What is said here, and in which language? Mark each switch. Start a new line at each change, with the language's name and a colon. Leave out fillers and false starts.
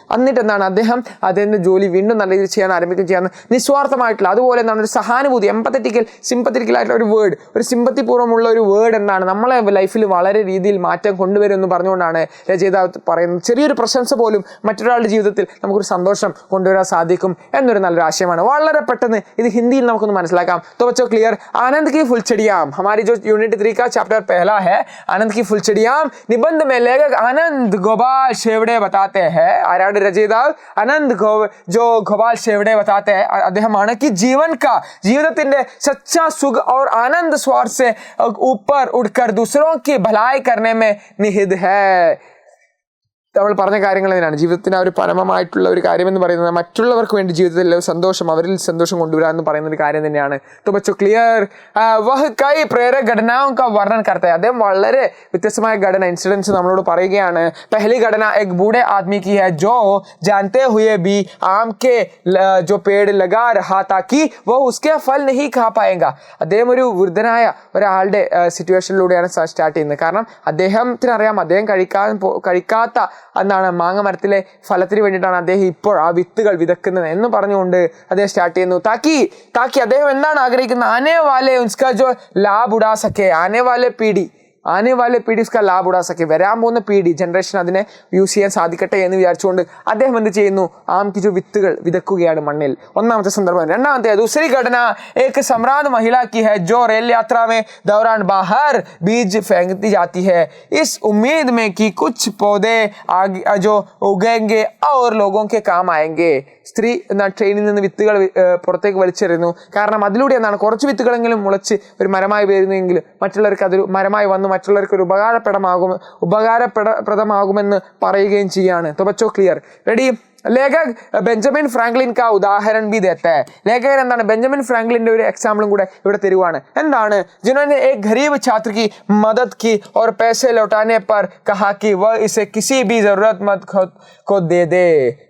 Malayalam: എന്നിട്ട് എന്താണ് അദ്ദേഹത്തിൻ്റെ ജോലി വീണ്ടും നല്ല രീതിയിൽ ചെയ്യാൻ ആരംഭിക്കുകയും ചെയ്യാൻ നിസ്വാർത്ഥമായിട്ടുള്ള, അതുപോലെ എന്താണ് ഒരു സഹാനുഭൂതി, എമ്പത്തറ്റിക്കൽ സിമ്പത്തറ്റിക്കൽ ആയിട്ടുള്ള ഒരു വേർഡ്, ഒരു സിമ്പത്തിപൂർവ്വമുള്ള ഒരു വേർഡ് എന്താണ് നമ്മളെ ലൈഫിൽ വളരെ രീതിയിൽ മാറ്റം കൊണ്ടുവരുമെന്ന് പറഞ്ഞുകൊണ്ടാണ് രചയിതാവ് പറയുന്നത്. ചെറിയൊരു പ്രശംസ പോലും മറ്റൊരാളുടെ ജീവിതത്തിൽ നമുക്കൊരു സന്തോഷം കൊണ്ടുവരാൻ സാധിക്കും എന്നൊരു നല്ലൊരു ആശയമാണ്. വളരെ പെട്ടെന്ന് ഇത് ഹിന്ദിയിൽ നമുക്കൊന്ന് മനസ്സിലാക്കാം.
Hindi: तो बच्चों क्लियर, आनंद की फुलचड़ियां हमारी जो यूनिट 3 का चैप्टर पहला है, आनंद की फुलचड़ियां. निबंध में लेखक आनंद गोपाल शेवड़े बताते हैं, आर्याड रचयिതാവ് आनंद जो गोपाल शेवड़े बताते हैं
Malayalam: അദ്ദേഹമാണ്
Hindi: कि जीवन का
Malayalam: ജീവിതത്തിന്റെ
Hindi: सच्चा सुख और आनंद स्वार्थ से ऊपर उठकर दूसरों की भलाई करने में निहित है.
Malayalam: നമ്മൾ പറഞ്ഞ കാര്യങ്ങൾ തന്നെയാണ് ജീവിതത്തിന് ആ ഒരു പരമമായിട്ടുള്ള ഒരു കാര്യമെന്ന് പറയുന്നത് മറ്റുള്ളവർക്ക് വേണ്ടി ജീവിതത്തിൽ സന്തോഷം, അവരിൽ സന്തോഷം കൊണ്ടുവരാൻ എന്ന് പറയുന്ന ഒരു കാര്യം തന്നെയാണ്.
Hindi: तो बच्चों क्लियर, वह कई प्रेरक घटनाओं का वर्णन करता है.
Malayalam: അദ്ദേഹം വളരെ വ്യത്യസ്തമായ ഘടന, ഇൻസിഡൻസ് നമ്മളോട് പറയുകയാണ്.
Hindi: पहली घटना एक बूढ़े आदमी की है जो जानते हुए भी आम के जो पेड़ लगा रहा था कि वो उसके फल नहीं खा पाएगा.
Malayalam: അദ്ദേഹം ഒരു വൃദ്ധനായ ഒരാളുടെ സിറ്റുവേഷനിലൂടെയാണ് സ്റ്റാർട്ട് ചെയ്യുന്നത്. കാരണം അദ്ദേഹത്തിന് അറിയാം അദ്ദേഹം കഴിക്കാത്ത എന്താണ് മാങ്ങ മരത്തിലെ ഫലത്തിന് വേണ്ടിയിട്ടാണ് അദ്ദേഹം ഇപ്പോൾ ആ വിത്തുകൾ വിതക്കുന്നത് എന്ന് പറഞ്ഞുകൊണ്ട് അദ്ദേഹം സ്റ്റാർട്ട് ചെയ്യുന്നു. താക്കി അദ്ദേഹം എന്താണ് ആഗ്രഹിക്കുന്നത്,
Hindi: ആനെ വാലെ ഉസ്കാ ജോ ലാഭ് ഉടാ സക്കെ,
Malayalam: ആനെ വാലെ പീഡി ഉസ്കാ ലാഭ് ഉടാ സക്കെ, വരാൻ പോകുന്ന പീഡി ജനറേഷൻ അതിനെ യൂസ് ചെയ്യാൻ സാധിക്കട്ടെ എന്ന് വിചാരിച്ചുകൊണ്ട് അദ്ദേഹം എന്ത് ചെയ്യുന്നു, ആംക്ക് ജോ വിത്തുകൾ വിതക്കുകയാണ് മണ്ണിൽ. ഒന്നാമത്തെ സന്ദർഭം. രണ്ടാമത്തെ
Hindi: दूसरी घटना एक सम्राट महिला की है जो रेल यात्रा में दौरान बाहर बीज फेंकती जाती है इस उम्मीद में कि कुछ पौधे आगे जो उगेंगे और लोगों के काम आएंगे.
Malayalam: സ്ത്രീ ട്രെയിനിൽ നിന്ന് വിത്തുകൾ പുറത്തേക്ക് വലിച്ചെറിയുന്നു. കാരണം അതിലൂടെ എന്താണ് കുറച്ച് വിത്തുകളെങ്കിലും മുളച്ച് ഒരു മരമായി വരുന്നെങ്കിലും മറ്റുള്ളവർക്ക് അതൊരു മരമായി വന്ന് മറ്റുള്ളവർക്ക് ഒരു ഉപകാരപ്രദമാകുമെന്ന് പറയുകയും ചെയ്യാണ്.
Hindi: तो बच्चों क्लियर, रेडी. लेखक बेंजामिन फ्रांकलिन का उदाहरण भी देता है.
Malayalam: लेखകൻ എന്താണ് ബെഞ്ചമിൻ ഫ്രാങ്ക്ലിന്റെ ഒരു എക്സാമ്പിളും കൂടെ ഇവിടെ തരുവാണ്. എന്താണ്,
Hindi: जिन्होंने एक गरीब छात्र की मदद की और पैसे लौटाने पर कहा कि वह इसे किसी भी जरूरतमंद को दे दे.